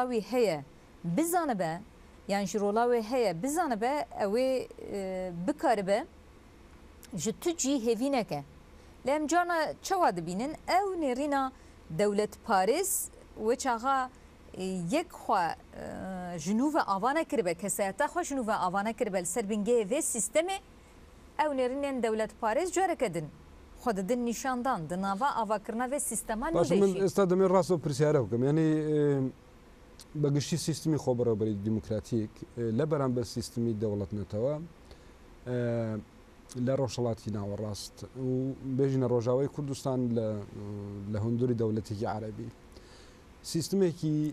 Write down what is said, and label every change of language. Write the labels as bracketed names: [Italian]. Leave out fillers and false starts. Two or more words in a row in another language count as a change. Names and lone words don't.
[Kurdish] wî heye bizanibe yan ji rola wê heye bizanibe ew ê bikaribe ji tu cî hêvî neke lê em carna çawa dibînin ew nêrîna dewletparêz wê çaxa yek xwe ji nû ve ava nekiribe kesayeta xwe ji nû ve ava nekiribe li ser bingehê vê sîstemê ew nêrînên dewletparêz careke din xwe didin nîşandan di nava avakirina vê sîstema [Central Kurdish] باش من ئێستا دەمێ ڕاست و پرسیارە بکەم یعنی بەگشتی سیستمی خۆبەڕێوەبەری دیموکراتیک لە بەرامبەر سیستمی دەوڵەتنەتەوە لە ڕۆژهەڵاتی ناوەڕاست و بێژینە ڕۆژاوای کوردستان لە هەندوری دەوڵەتێکی عەرەبی سیستمێکی